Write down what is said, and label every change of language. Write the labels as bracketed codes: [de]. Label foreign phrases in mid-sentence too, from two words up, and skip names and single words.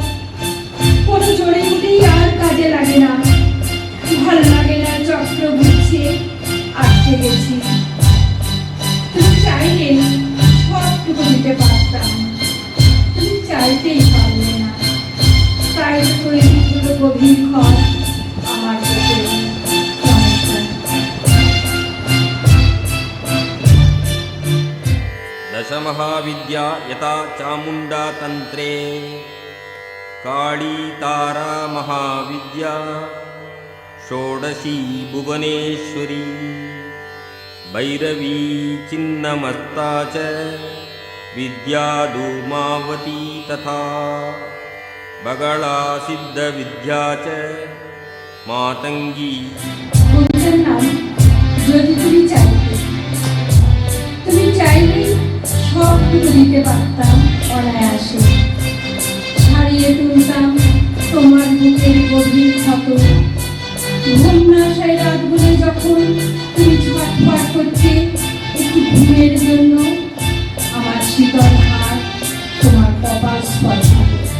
[bn] কোনো জোরে উঠেই আর কাজে লাগে না, ভালো লাগে না চক্র ঘুরছে, আটকে গেছি। তুমি চাইলে সবটুকু দিতে পারতাম, তুমি চাইতেই পারলে না। তাই তো তৈরি হলো গভীর ঘর আমার চোখে। নমস্কার। [sa] दशमहाविद्या यथा चामुण्डा तन्त्रे काली तारा महाविद्या षोडशी भुवनेश्वरी भैरवी चिन्नमस्ता च विद्या धूमावती तथा बगला सिद्धविद्या च मातङ्गी। [bn] কবিতার নাম যদি তুমি চাইতে। তুমি চাইলে সবটুকু দিতে পারতাম অনায়াসে, ছাড়িয়ে তুলতাম তোমার বুকের গভীর ক্ষত। ঘুম না আসায় রাতগুলো যখন তুমি ছটফট করতে, একটু ঘুমের জন্য আমার শীতল হাত তোমার কপাল স্পর্শ করতে।